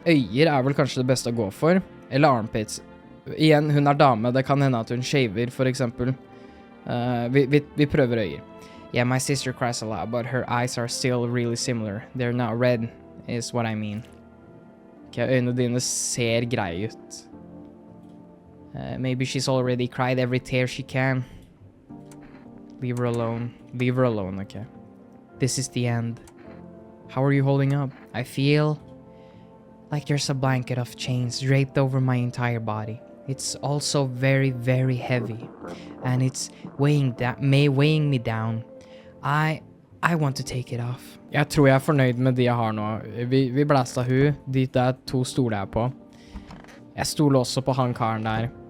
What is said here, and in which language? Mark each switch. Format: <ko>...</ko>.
<no>Øyer er vel kanskje det beste å gå for, eller armpits. Igjen, hun er dame, det kan hende at hun shaver, for eksempel. Vi prøver øyer.</no> <en>Yeah, my sister cries a lot, but her eyes are still really similar. They're not red, is what I mean.</en> <no>Ok, øynene dine ser greie ut.</no> <en>Maybe she's already cried every tear she can. Leave her alone. Leave her alone, okay. This is the end. How are you holding up? I feel like there's a blanket of chains draped over my entire body. It's also very, very heavy. And it's weighing me down. I want to take it off.</en> <no>Jeg tror jeg er fornøyd med de jeg har nå. Vi blæste hun. De er 2 stoler jeg på. Jeg stoler også på han karen der.</no>